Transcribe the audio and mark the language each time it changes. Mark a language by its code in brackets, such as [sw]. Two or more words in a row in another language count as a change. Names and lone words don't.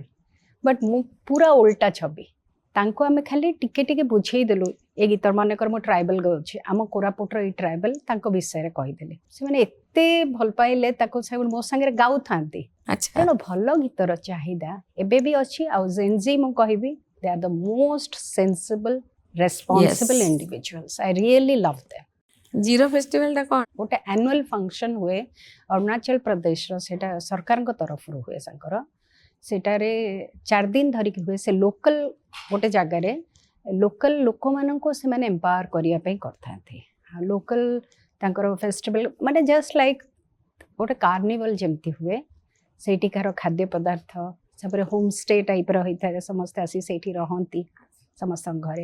[or] ବଟ୍ ମୁଁ ପୁରା ଓଲଟା ଛବି, ତାଙ୍କୁ ଆମେ ଖାଲି ଟିକେ ଟିକେ ବୁଝେଇଦେଲୁ ଏ ଗୀତ ମନେକର ମୁଁ ଟ୍ରାଇବାଲ ଗାଉଛି, ଆମ କୋରାପୁଟର ଏଇ ଟ୍ରାଇବାଲ ତାଙ୍କ ବିଷୟରେ କହିଦେଲି, ସେମାନେ ଏତେ ଭଲ ପାଇଲେ ତାକୁ ମୋ ସାଙ୍ଗରେ ଗାଉଥାନ୍ତି। ତେଣୁ ଭଲ ଗୀତର ଚାହିଦା ଏବେ ବି ଅଛି। ଆଉ ଜେନ୍ଜି ମୁଁ କହିବି [en] they are the most sensible responsible individuals. I really love them. [or] ଜିରୋ ଫେଷ୍ଟିଭାଲଟା କ'ଣ? ଗୋଟେ [en] annual function [or] ହୁଏ ଅରୁଣାଚଳ ପ୍ରଦେଶର, ସେଇଟା ସରକାରଙ୍କ ତରଫରୁ ହୁଏ ତାଙ୍କର। ସେଟାରେ 4 ଦିନ ଧରିକି ହୁଏ। ସେ ଲୋକାଲ ଗୋଟେ ଜାଗାରେ ଲୋକାଲ ଲୋକମାନଙ୍କୁ ସେମାନେ ଏମ୍ପାୱାର କରିବା ପାଇଁ କରିଥାନ୍ତି। ଲୋକାଲ ତାଙ୍କର ଫେଷ୍ଟିଭାଲ ମାନେ [en] just like [or] ଗୋଟେ କାର୍ନିଭାଲ ଯେମିତି ହୁଏ ସେଇଠିକାର ଖାଦ୍ୟ ପଦାର୍ଥ, ତାପରେ [en] home stay [or] ଟାଇପ୍ର ହୋଇଥାଏ, ସମସ୍ତେ ଆସି ସେଇଠି ରହନ୍ତି ସମସ୍ତଙ୍କ ଘରେ।